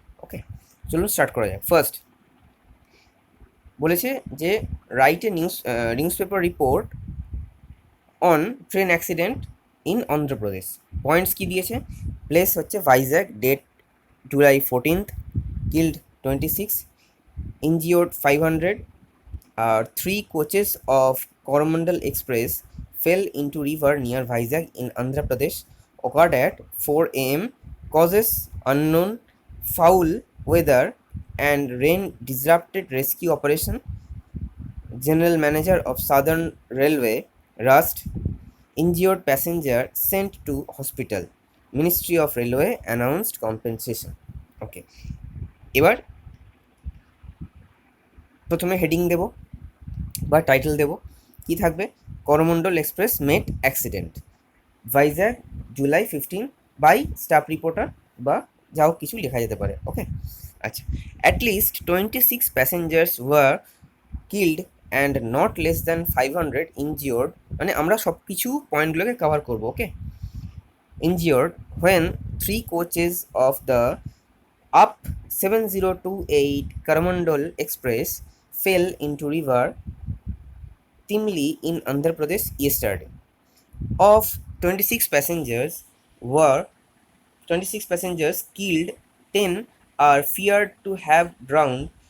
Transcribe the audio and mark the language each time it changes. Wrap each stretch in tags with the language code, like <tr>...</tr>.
<bn>ওকে, চলুন স্টার্ট করা যাক। ফার্স্ট বলেছে যে</bn> <en>Write a news paper report on train accident in Andhra Pradesh.</en> <bn>Points কি দিয়েছে? প্লেস হচ্ছে Vizag, date July 14th, killed 26,</bn> <en>injured 500. 3 coaches of Coromandel Express fell into river near Vizag in Andhra Pradesh. Occurred at 4 a.m. Causes unknown. Foul weather and rain disrupted rescue operation. General Manager of Southern Railway rushed. Injured passenger sent to hospital. Ministry of Railway announced compensation.</en> <bn>ওকে, এবার প্রথমে heading দেব বা title দেব। কি থাকবে? Coromandel express mate accident, Vizag, July 15 by staff reporter, বা যাও কিছু লেখা যেতে পারে।</bn> <en>Okay, আচ্ছা, at least 26 passengers were killed and not less than 500 injured.</en> <bn>মানে আমরা সব কিছু পয়েন্টগুলোকে কভার করবো।</bn> <en>Okay, injured when 3 coaches of the up 7028 Karamandal Express fell into river Timli in Andhra Pradesh yesterday. Of 26 passengers were 26 passengers killed, 10 are feared to have drowned.</en>